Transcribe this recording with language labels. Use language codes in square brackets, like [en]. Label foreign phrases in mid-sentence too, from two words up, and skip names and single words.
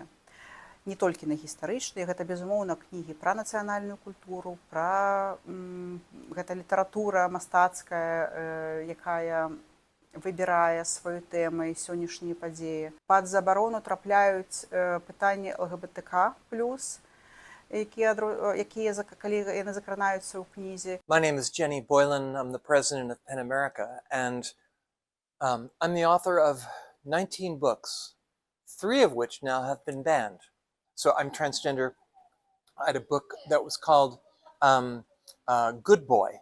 [be] Не толькі на гістарычныя, гэта, безумоўна, кнігі пра нацыянальную культуру, пра гэта літаратура мастацкая, якая выбірае сваю тэму і сённяшнія падзеі. Пад забарону трапляюць пытанні ЛГБТК+, калі яны закранаюцца ў кнізе. [en] My name is Jenny Boylan. I'm the president of PEN America, and I'm the author of 19 books, 3 of which now have been banned. So I'm transgender. I had a book that was called Good Boy.